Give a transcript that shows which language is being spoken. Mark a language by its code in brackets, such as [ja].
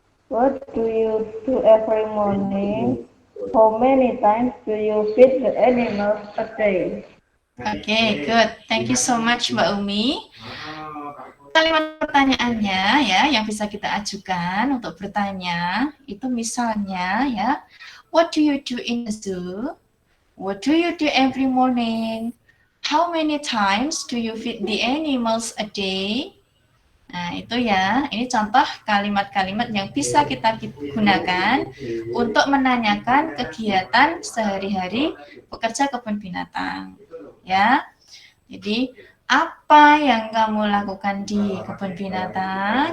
[en] What do you do every morning? How many times do you feed the animals a day? Oke, good. Thank you so much, Mbak Umi. [id] Kalimat pertanyaannya ya, yang bisa kita ajukan untuk bertanya, itu misalnya ya, [en] what do you do in the zoo? What do you do every morning? How many times do you feed the animals a day? [id] Nah, itu ya, ini contoh kalimat-kalimat yang bisa kita gunakan untuk menanyakan kegiatan sehari-hari pekerja kebun binatang. Ya, jadi apa yang kamu lakukan di kebun binatang?